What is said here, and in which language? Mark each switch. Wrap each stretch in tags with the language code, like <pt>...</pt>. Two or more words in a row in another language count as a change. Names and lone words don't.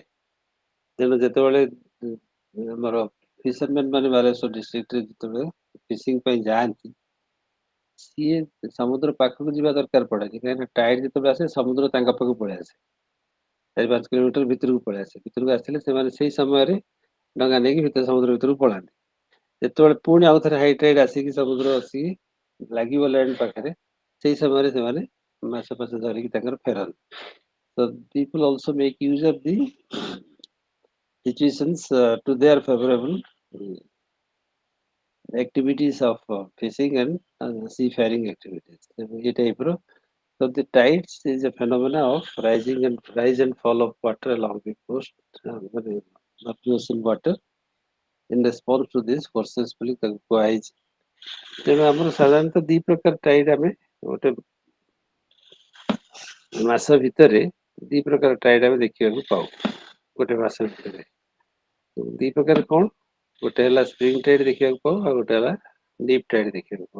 <or>ତେଣୁ ଯେତେବେଳେ ଆମର ଫିସରମ୍ୟାନ ମାନେ ବାଲେଶ୍ୱର ଡିଷ୍ଟ୍ରିକ୍ଟରେ ଯେତେବେଳେ ଫିସିଂ ପାଇଁ ଯାଆନ୍ତି, ସିଏ ସମୁଦ୍ର ପାଖକୁ ଯିବା ଦରକାର ପଡେନି, କାହିଁକିନା ଟାଇଡ୍ ଯେତେବେଳେ ଆସେ ସମୁଦ୍ର ତାଙ୍କ ପାଖକୁ ପଳେଇ ଆସେ। 4-5 କିଲୋମିଟର ଭିତରକୁ ପଳେଇ ଆସେ। ଭିତରକୁ ଆସିଲେ ସେମାନେ ସେଇ ସମୟରେ ଡଙ୍ଗା ନେଇକି ସମୁଦ୍ର ଭିତରକୁ ପଳାନ୍ତି। ଯେତେବେଳେ ପୁଣି ଆଉ ଥରେ</or> <en>high tide</en> <or>ଆସିକି ସମୁଦ୍ର ଆସିକି ଲାଗିବ ଲ୍ୟାଣ୍ଡ ପାଖରେ, ସେଇ ସମୟରେ ସେମାନେ ମାଛ ଫାଛ ଧରିକି ତାଙ୍କର ଫେରନ୍ତି।</or> <en>So people also make use of the situations to their favorable activities of fishing and seafaring activities. ये type रो. So the tides is a phenomena of rise and fall of water along the coast, of the ocean water. In response to this forces</en> <or>ବୋଲି ତାକୁ କୁହାଯାଇଛି। ତେଣୁ ଆମର ସାଧାରଣତଃ ଦି ପ୍ରକାର ଟାଇଡ୍ ଆମେ ଗୋଟେ ମାସ ଭିତରେ ଦି ପ୍ରକାର ଟାଇଡ୍ ଆମେ ଦେଖିବାକୁ ପାଉ। ଗୋଟେ ମାସ ଭିତରେ ଦି ପ୍ରକାର କଣ? ଗୋଟେ ହେଲା</or> <en>spring tide</en> <or>ଦେଖିବାକୁ ପାଉ, ଆଉ ଗୋଟେ ହେଲା</or> <en>deep tide</en> <or>ଦେଖିବାକୁ ପାଉ।</or>